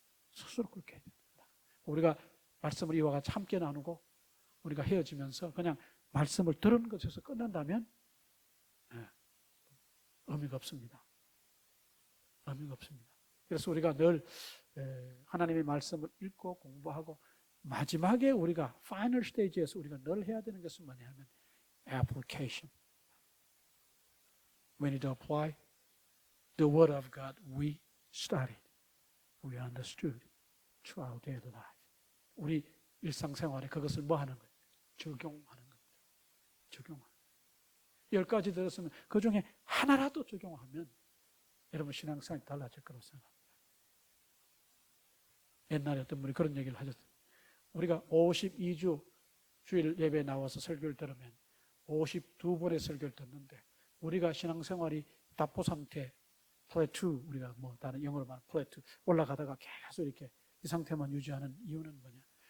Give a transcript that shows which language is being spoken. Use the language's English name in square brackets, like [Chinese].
[Korean] 스스로 그렇게 해야 되는 거다. 우리가 말씀을 이와 같이 함께 나누고 우리가 헤어지면서 그냥 말씀을 들은 것에서 끝난다면 의미가 없습니다. 의미가 없습니다. 그래서 우리가 늘 하나님의 말씀을 읽고 공부하고 마지막에 우리가 파이널 스테이지에서 우리가 늘 해야 되는 것은 뭐냐 하면 application. [English] We need to apply the word of God we studied, we understood to our daily life. [Korean] 우리 일상생활에 그것을 뭐 하는 거예요? 적용하는 겁니다. 적용하는. 10가지 들었으면 그 중에 하나라도 적용하면 여러분 신앙생활이 달라질 거라고 생각합니다. 옛날에 어떤 분이 그런 얘기를 하셨어요. 우리가 52주 주일 예배에 나와서 설교를 들으면 52번의 설교를 듣는데 우리가 신앙생활이 답보 상태, 플래투, 우리가 뭐 다른 영어로 말하는 플래투 올라가다가 계속 이렇게 이 상태만 유지하는 이유는 뭐냐?